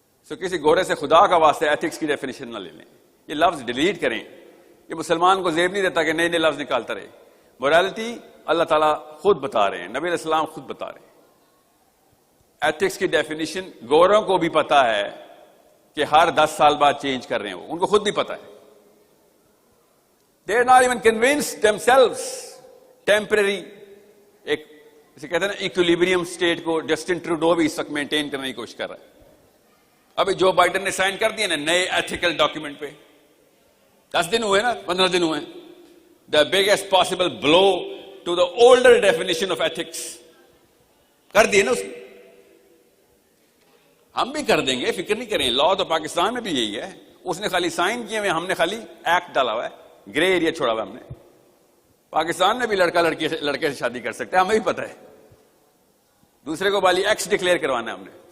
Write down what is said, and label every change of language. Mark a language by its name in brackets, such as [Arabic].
[Urdu] سو کسی گورے سے خدا کا واسطہ ایتھکس کی ڈیفینیشن نہ لے لیں. یہ لفظ ڈیلیٹ کریں. یہ مسلمان کو زیب نہیں دیتا کہ نئے نئے لفظ نکالتا رہے. موریلٹی اللہ تعالیٰ خود بتا رہے ہیں, نبی علیہ السلام خود بتا رہے ہیں. ایتھکس کی ڈیفینیشن گوروں کو بھی پتا ہے کہ ہر 10 سال بعد چینج کر رہے ہیں, ان کو خود بھی پتا ہے. [English] They are not even convinced themselves. [Urdu] Temporary ایک جسے کہتے ہیں نا ایکولیبریم اسٹیٹ کو جسٹن ٹروڈو بھی اس وقت مینٹین کرنے کی کوشش کر رہا ہے. ابھی جو بائیڈن نے سائن کر دیا نا نئے ایتھیکل ڈاکیومنٹ پہ, 10 دن ہوئے نا, 15 دن ہوئے. [English] the biggest possible blow to the older definition of ethics [Urdu] کر دیے نا اس کی. ہم بھی کر دیں گے, فکر نہیں کریں. لا تو پاکستان میں بھی یہی ہے, اس نے خالی سائن کیے ہوئے, ہم نے خالی ایکٹ ڈالا ہوا ہے, گرے ایریا چھوڑا ہوا ہے ہم نے. پاکستان میں بھی لڑکے سے شادی کر سکتے ہیں, ہمیں بھی پتہ ہے. دوسرے کو بالی ایکس ڈکلیئر کروانا ہے ہم نے.